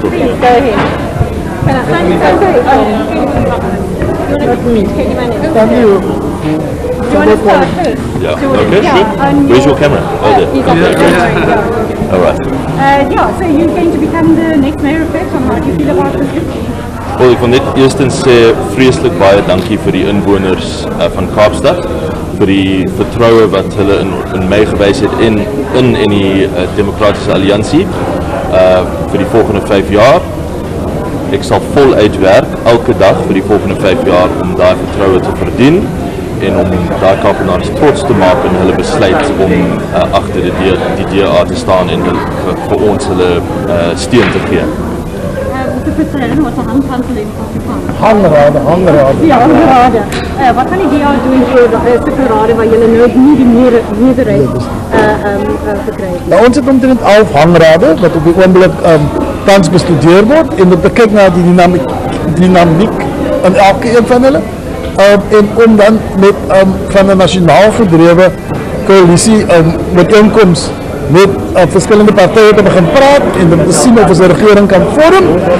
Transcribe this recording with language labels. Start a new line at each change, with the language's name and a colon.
English: Please, go ahead. Can I thank you? Thank you. Do you want to start first? Yeah. Do you want Okay, to- sure. Where's your camera? Oh, there. He's up there. Yeah. All right. So you're going to become the next mayor of Cape Town. How do you feel about this?
Afrikaans: Wel, ek wil net eerstens sê vreeslik baie dankie vir die inwoners van Kaapstad vir die vertroue wat hulle in my gewys het in die demokratiese alliansie vir die volgende 5 jaar. Ek sal voluit werk elke dag vir die volgende 5 jaar om daai vertroue te verdien en om daai Kaapenaars trots te maak in hulle besluit om agter die DA te staan en vir ons hulle steun te gee. Wat een handhandel in Afrikaans. Hangrade. Ja, hangrade. Wat gaan die DA doen vir sulke rade waar julle nou nie die meerderheid gekry het? Nou, ons het omtrent 11 hangrade wat op die oomblik tans bestudeer word en om te kyk na die dynamiek in elke een van hulle en om dan met van 'n nasionaal gedrewe koalisie ooreenkoms met verskillende partye te begin praat en om te sien of ons 'n regering kan vorm.